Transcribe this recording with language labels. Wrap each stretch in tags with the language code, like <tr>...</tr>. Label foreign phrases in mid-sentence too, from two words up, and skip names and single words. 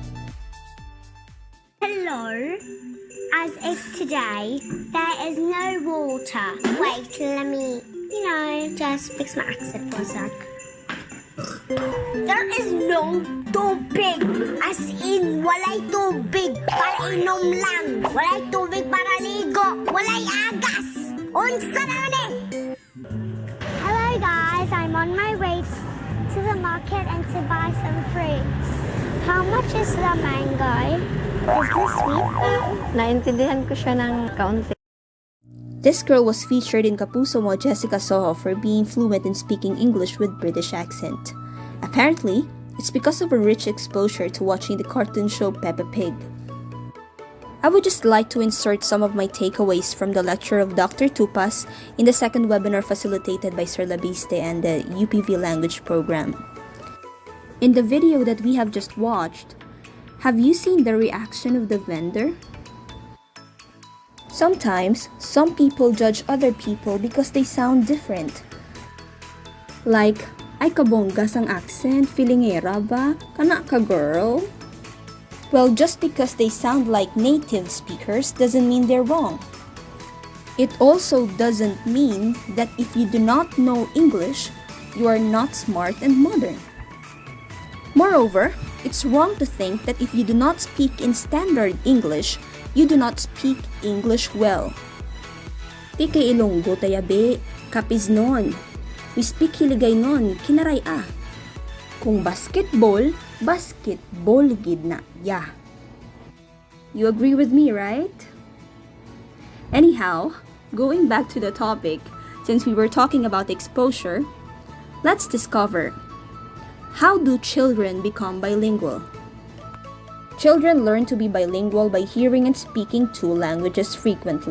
<en>Hello. As if today there is no water. Wait, let me, just fix my accent for a sec. There is no tubig. As in,</en> <ceb>walay tubig para inom lang. Walay tubig para ligo. Walay agas. Unsa na ni?</ceb> <en>Hello guys, I'm on my way to the market and to buy some fruits. How much is the mango? Is this sweet?</en> <tl>Naintindihan ko siya ng kaunti.</tl> <en>This girl was featured in Kapuso Mo Jessica Soho for being fluent in speaking English with British accent. Apparently, it's because of her rich exposure to watching the cartoon show Peppa Pig. I would just like to insert some of my takeaways from the lecture of Dr. Tupas in the second webinar facilitated by Sir Labiste and the UPV language program. In the video that we have just watched, have you seen the reaction of the vendor? Sometimes, some people judge other people because they sound different. Like,</en> <ceb>ay kabonggas ang accent, filingera ba? Kana ka girl?</ceb> <en>Well, just because they sound like native speakers doesn't mean they're wrong. It also doesn't mean that if you do not know English, you are not smart and modern. Moreover, it's wrong to think that if you do not speak in standard English, you do not speak English well. Pike ilonggo tayabe, kapis non. We speak hiligay non, kinaray ah.</en> <hil>Kung basketball, basketball gid na,</hil> <en>yeah. You agree with me, right? Anyhow, going back to the topic, since we were talking about exposure, let's discover, how do children become bilingual? Children learn to be bilingual by hearing and speaking two languages frequently.</en>